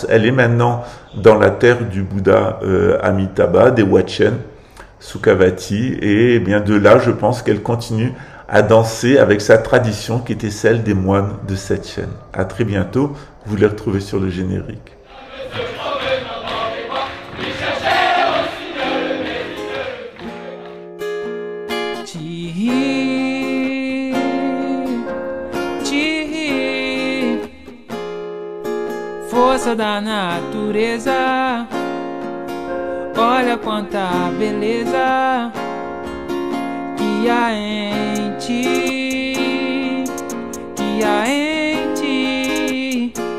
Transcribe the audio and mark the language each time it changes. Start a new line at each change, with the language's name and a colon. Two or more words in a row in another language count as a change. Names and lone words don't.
French: Elle est maintenant dans la terre du Bouddha Amitabha, des Watchen, Sukhavati, et de là, je pense qu'elle continue à danser avec sa tradition qui était celle des moines de cette chaîne. À très bientôt, vous les retrouvez sur le générique.
Portuguese: Força da natureza, olha quanta beleza que há em ti, que há em ti.